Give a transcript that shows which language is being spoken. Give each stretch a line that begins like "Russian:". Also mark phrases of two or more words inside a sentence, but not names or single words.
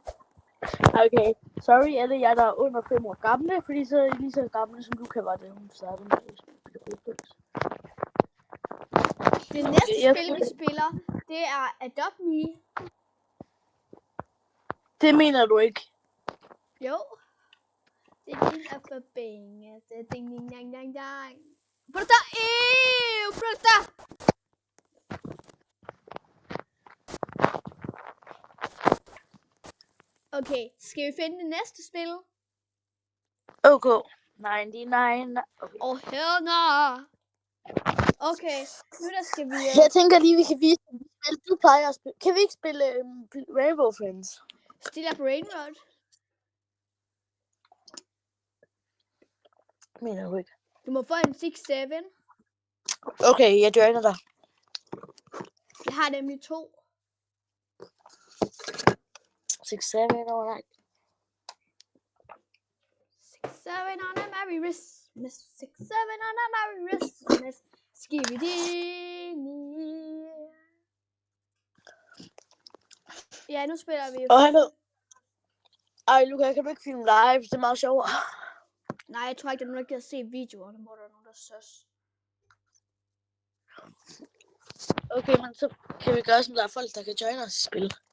Danish: Okay, sorry alle jer, der er under 5 år gamle, fordi så er I lige så gamle, som Luca var, da hun startede med at spille Roblox. Det næste spil, vi spiller, det er Adopt Me. Det mener du ikke? Jo. Det er din appabænge. Det er ding ding dang dang dang. Brutta! Brutta! Okay, skal vi finde det næste spil? Okay. 99. Okay.
English: Hell no!
Danish: Okay, nu der skal vi... Jeg tænker lige, vi kan vise et spil. Du plejer at spille. Kan vi ikke spille Rainbow Friends? Stille up Rainroad. Mener du ikke? Du må få en 6-7. Okay, jeg joiner dig. Jeg har nemlig 2. 6-7, alright.
English: 6-7 on a merry Christmas. 6-7 on a merry Christmas. Skibidi.
Danish: Ja, nu spiller vi. Hallo. Ej, Luca, kan du ikke filme live? Det er meget sjovere. Nej, jeg tror ikke, der er nogen, der gider se videoerne, hvor der er nogen, der søs. Okay, men så kan vi gøre, som der er folk, der kan joine os i spil.